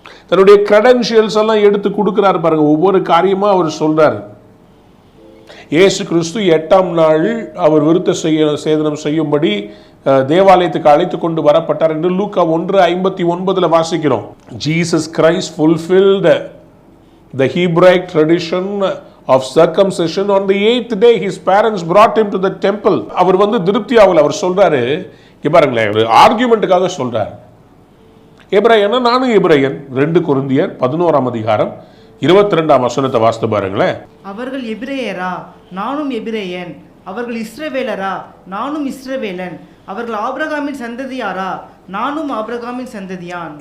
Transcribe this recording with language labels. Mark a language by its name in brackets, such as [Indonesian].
[Tamil] தன்னுடைய கிரெடென்ஷியல்ஸ் எல்லாம் எடுத்து கொடுக்குறாரு பாருங்க, ஒவ்வொரு காரியமாக அவர் சொல்றாரு. இயேசு கிறிஸ்து 8ஆம் நாள் அவர் விருத்த சேதனம் செய்யும்படி தேவாலயத்துக்கு அழைத்து கொண்டு வரப்பட்டார் என்று லூக்கா 1:59 வாசிக்கிறோம். [English] Jesus Christ fulfilled the Hebraic tradition of circumcision on the 8th day. His parents brought him to the temple. [Tamil] அவர் வந்து திருப்தியாவில் அவர் சொல்றாரு, இங்க பாருங்களேன், ஒரு ஆர்கியூமெண்ட்டுக்காக சொல்றாரு. எபிரேயனா நானும் எபிரேயன். 2 கொரிந்தியர் 11ஆம் அதிகாரம் 22ஆம் வசனத்தை வாசித்து பாருங்களேன். அவர்கள் எபிரேயரா, நானும் எபிரேயன். அவர்கள் இஸ்ரவேலரா, நானும் இஸ்ரவேலன். அவர்கள் ஆபிரகாமின் சந்ததியாரா, நானும் ஆபிரகாமின் சந்ததியான்.